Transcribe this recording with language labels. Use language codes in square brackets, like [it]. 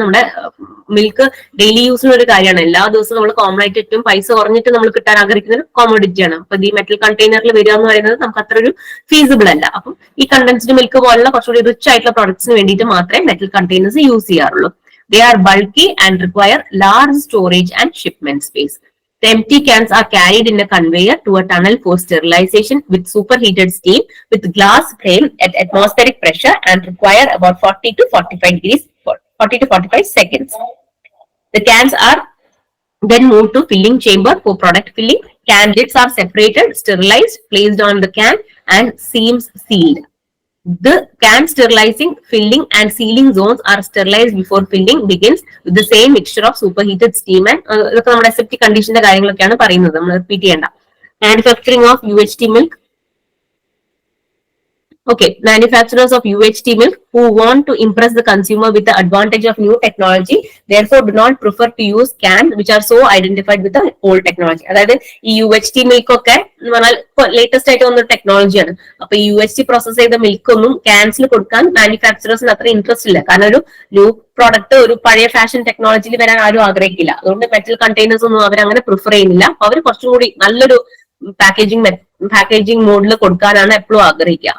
[ml] നമ്മുടെ milk daily യൂസിനുള്ള ഒരു കാര്യമാണ്. എല്ലാ ദിവസവും നമ്മൾ കോമൺ ആയിട്ട് ഏറ്റവും പൈസ കുറഞ്ഞിട്ട് നമ്മൾ കിട്ടാൻ ആഗ്രഹിക്കുന്ന ഒരു കോമോഡിറ്റിയാണ്. അപ്പൊ ഈ മെറ്റൽ കണ്ടെയ്നറിൽ വരിക എന്ന് പറയുന്നത് നമുക്ക് അത്ര ഒരു ഫീസിബിൾ അല്ല. അപ്പം ഈ കണ്ടൻസ്ഡ് മിൽക്ക് പോലുള്ള കുറച്ചുകൂടി റിച്ച് ആയിട്ടുള്ള പ്രോഡക്ട്സിന് വേണ്ടിയിട്ട് മാത്രമേ മെറ്റൽ കണ്ടെയ്നേഴ്സ് യൂസ് ചെയ്യാറുള്ളൂ. [en] They are bulky and require large storage and shipment space. The empty cans are carried in a conveyor to a tunnel for sterilization with superheated steam with glass frame at atmospheric pressure and require about 40 to 45 seconds. The cans are then moved to filling chamber for product filling. Can lids are separated, sterilized, placed on the can and seams sealed. The can sterilizing, filling and sealing zones are sterilized before filling begins with the same mixture of superheated steam and [ml] ഇതൊക്കെ നമ്മുടെ aseptic കണ്ടീഷന്റെ കാര്യങ്ങളൊക്കെയാണ് പറയുന്നത്, നമ്മൾ repeat ചെയ്യേണ്ട. [en] Manufacturing of UHT milk. Okay, manufacturers of UHT milk who want to impress the consumer with the advantage of new technology therefore do not prefer to use cans which are so identified with the old technology. [ml] അതായത് ഈ UHT milk ഒക്കെ എന്ന് പറഞ്ഞാൽ latest ആയിട്ട് വന്ന ടെക്നോളജിയാണ്. അപ്പൊ ഈ UHT process ചെയ്ത മിൽക്ക് ഒന്നും ക്യാൻസിൽ കൊടുക്കാൻ മാനുഫാക്ചറേഴ്സിന് അത്ര ഇൻട്രസ്റ്റ് ഇല്ല. കാരണം ഒരു ന്യൂ പ്രോഡക്റ്റ് ഒരു പഴയ ഫാഷൻ ടെക്നോളജിയിൽ വരാൻ ആരും ആഗ്രഹിക്കില്ല. അതുകൊണ്ട് മെറ്റൽ കണ്ടെയ്നേഴ്സ് ഒന്നും അവരങ്ങനെ പ്രിഫർ ചെയ്യുന്നില്ല. അപ്പൊ അവർ കുറച്ചും കൂടി നല്ലൊരു പാക്കേജിംഗ് മോഡിൽ കൊടുക്കാനാണ് എപ്പോഴും ആഗ്രഹിക്കുക.